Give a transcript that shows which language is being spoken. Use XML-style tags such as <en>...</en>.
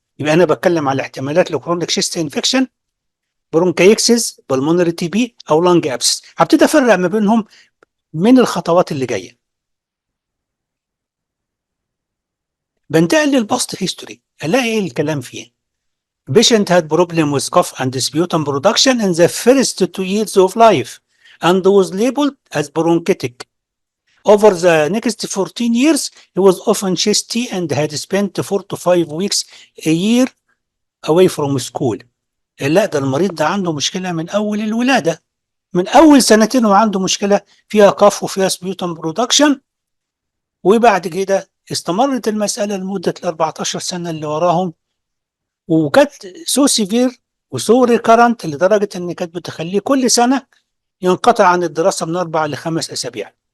<ar>يبقى انا بتكلم على احتمالات لكرونيك شيست انفكشن: برونكايكسس، بالمونري تي بي، او لانج ابسس. هبتدي افرق ما بينهم من الخطوات اللي جايه. بنتقل للباست هيستوري، الاقي ايه الكلام فيه.</ar> <en>Patient had problem with cough and sputum production in the first 2 years of life and was labeled as bronchitic. Over the next 14 years, he was often chesty and had spent 4 to 5 weeks a year away from school.</en> <ar>لا ده المريض ده عنده مشكلة من أول الولادة، من أول سنتين وعنده مشكلة فيها كاف وفيها سبيوتم برودكشن، وبعد كده استمرت المسألة لمدة ال 14 سنة اللي وراهم، وكانت سو سيفير وسو ريكارنت لدرجه ان كانت بتخليه كل سنه ينقطع عن الدراسه من 4 ل5 اسابيع.</ar>